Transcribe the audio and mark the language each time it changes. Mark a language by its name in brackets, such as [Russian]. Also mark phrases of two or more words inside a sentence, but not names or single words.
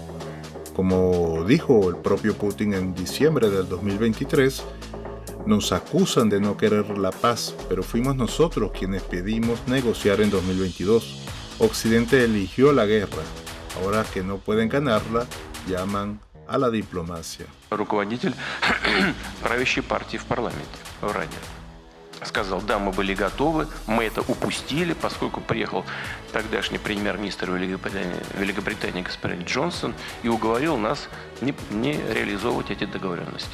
[Spanish] Como dijo el propio Putin en diciembre del 2023, nos acusan de no querer la paz, pero fuimos nosotros quienes pedimos negociar en 2022. Occidente eligió la guerra. Ahora que no pueden ganarla, llaman a la diplomacia. [Russian] Руководитель правящей партии в парламенте в Раде сказал: да, мы были готовы, мы это упустили, поскольку приехал тогдашний премьер-министр Великобритании господин Джонсон и уговорил нас не реализовывать эти договоренности.